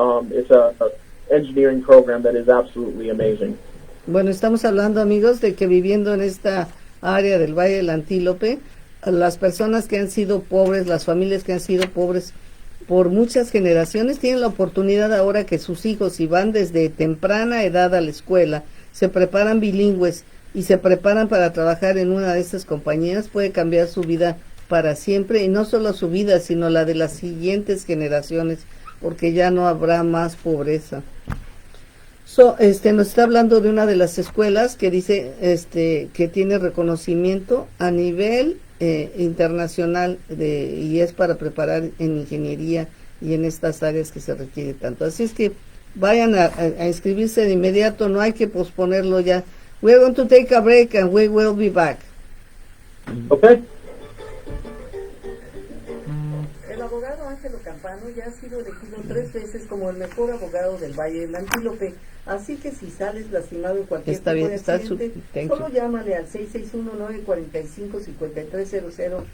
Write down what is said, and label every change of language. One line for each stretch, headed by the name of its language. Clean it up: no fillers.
English: It's a engineering program that is absolutely amazing.
Spanish: Bueno, estamos hablando, amigos, de que viviendo en esta área del Valle del Antílope, las personas que han sido pobres, las familias que han sido pobres por muchas generaciones, tienen la oportunidad ahora que sus hijos, si van desde temprana edad a la escuela, se preparan bilingües y se preparan para trabajar en una de estas compañías, puede cambiar su vida para siempre, y no solo su vida, sino la de las siguientes generaciones, porque ya no habrá más pobreza. Nos está hablando de una de las escuelas que dice que tiene reconocimiento a nivel internacional y es para preparar en ingeniería y en estas áreas que se requiere tanto. Así es que vayan a inscribirse de inmediato, no hay que posponerlo ya.
English: We're going to take a break and we will be back. Okay.
Spanish: El abogado Ángelo Campano ya ha sido elegido 3 veces como el mejor abogado del Valle del Antílope. Así que si sales lastimado en cualquier tipo de accidente, solo llámale al 661-945-5300